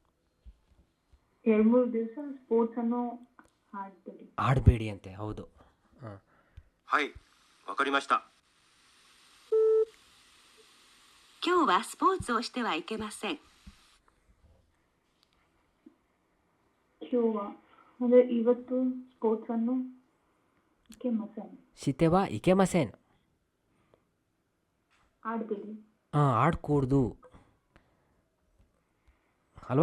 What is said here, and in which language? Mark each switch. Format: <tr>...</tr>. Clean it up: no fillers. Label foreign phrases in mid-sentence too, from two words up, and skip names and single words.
<kn>2-3 ದಿವಸ ಸ್ಪೋರ್ಟ್ಸ್ ಅನ್ನು ಆಡಬೇಡಿ ಅಂತೆ. ಹೌದು.</kn> <ja>はい、わかりました。今日はスポーツをしてはいけません。</ja> <kn>ಅಂದ್ರೆ ಇವತ್ತು ಸ್ಪೋರ್ಟ್ಸ್ ಅನ್ನು</kn> <ja>してはいけません,</ja> <kn>ಆಡಬೇಡಿ. ಆಡ್ಕೂಡ್ದು ಅಲ್ವಾ?</kn>